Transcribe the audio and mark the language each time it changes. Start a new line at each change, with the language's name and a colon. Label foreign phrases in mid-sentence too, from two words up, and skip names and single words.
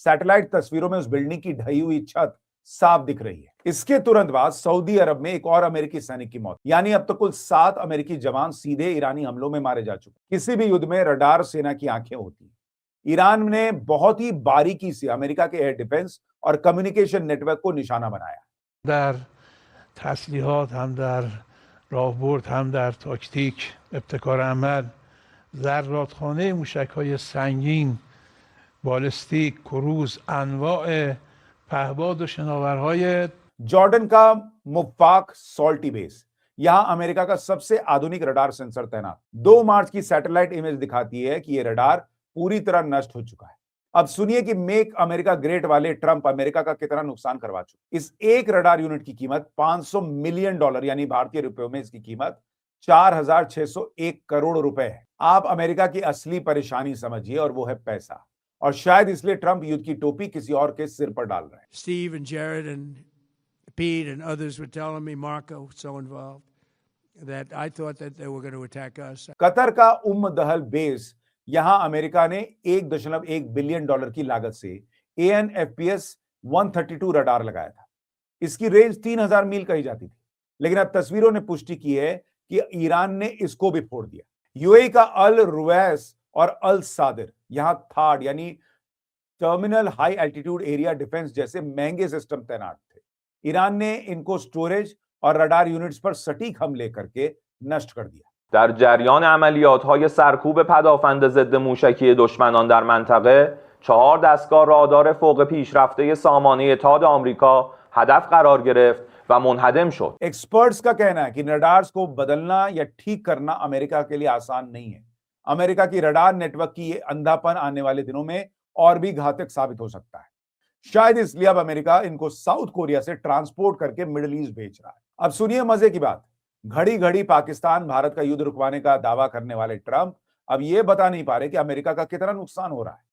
Hindi: सैटेलाइट तस्वीरों में उस बिल्डिंग की ढही हुई छत साफ दिख रही है। इसके तुरंत बाद सऊदी अरब में एक और अमेरिकी सैनिक की मौत, यानी अब तक कुल 7 अमेरिकी जवान सीधे ईरानी हमलों में मारे जा चुके। किसी भी युद्ध में रडार सेना की आंखें होती हैं। ईरान ने बहुत ही बारीकी से अमेरिका के
English: air defense
Hindi: और
English: communication network
Hindi: को निशाना बनाया।
Persian: در تسلیحات هم در راهبرد هم در تاکتیک ابتکار عمل ذراتخانه موشک‌های سنگین بالستیک کروز انواع پهباد و شناورهای
Hindi: जॉर्डन का मुफ्फाक सॉल्टी बेस, यहां अमेरिका का सबसे आधुनिक
English: radar sensor
Hindi: तैनात। 2 मार्च की
English: satellite image
Hindi: दिखाती है कि यह रडार पूरी तरह नष्ट हो चुका है। अब सुनिए कि
English: Make America Great
Hindi: वाले ट्रंप अमेरिका का कितना नुकसान करवा चुके। इस एक
English: radar unit
Hindi: की कीमत $500 मिलियन, यानी भारतीय रुपयों में इसकी कीमत 4601 करोड़ रुपए है। आप अमेरिका की असली परेशानी समझिए, और वो है पैसा। और शायद इसलिए ट्रंप युद्ध की टोपी किसी और के सिर पर डाल रहे हैं।
English: Steve and Jared and Pete and others were telling me Marco was so involved. that I thought that they were going to attack us.
Hindi: कतर का दहल बेस यहां अमेरिका ने 1.1 बिलियन डॉलर की लागत से AN/FPS 132 रडार लगाया था। इसकी रेंज 3000 मील कही जाती थी, लेकिन अब तस्वीरों ने पुष्टि की है कि ईरान ने इसको भी फोड़ दिया। यूएई का अल रुवैस और अल सादिर यहां थाड यानी टर्मिनल हाई एल्टीट्यूड एरिया डिफेंस जैसे महंगे सिस्टम तैनात थे। ईरान ने इनको स्टोरेज और
English: radar units
Hindi: पर सटीक हमले करके नष्ट कर दिया।
Persian: در جریان عملیات‌های سرکوب پدافند ضد موشکی دشمنان در منطقه 4 دستگاه رادار فوق پیشرفته سامانه تاد آمریکا هدف قرار گرفت و منهدم شد.
Hindi: एक्सपर्ट्स का कहना है कि रडार्स को बदलना या ठीक करना अमेरिका के लिए आसान नहीं है। अमेरिका की
English: radar network
Hindi: की ये अंधापन आने वाले दिनों में और भी घातक साबित हो सकता है। शायद इसलिए अब अमेरिका इनको साउथ कोरिया से ट्रांसपोर्ट करके मिडिल ईस्ट भेज रहा है। अब सुनिए मजे की बात, घड़ी घड़ी पाकिस्तान भारत का युद्ध रुकवाने का दावा करने वाले ट्रंप अब ये बता नहीं पा रहे कि अमेरिका का कितना नुकसान हो रहा है।